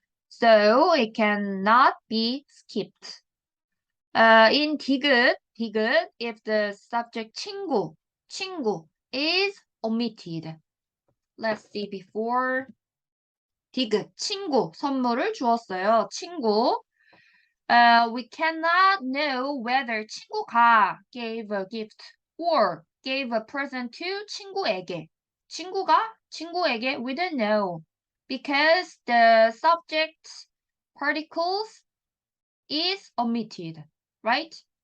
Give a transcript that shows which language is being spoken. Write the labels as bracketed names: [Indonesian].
[English] So it cannot be skipped. In 디귿, if the subject 친구 is omitted. Let's see before. [Korean] 디귿, 친구, 선물을 주었어요. 친구. [English] We cannot know whether 친구가 gave a gift or gave a present to 친구에게. 친구에게, we don't know. Because the subject particles is omitted, right?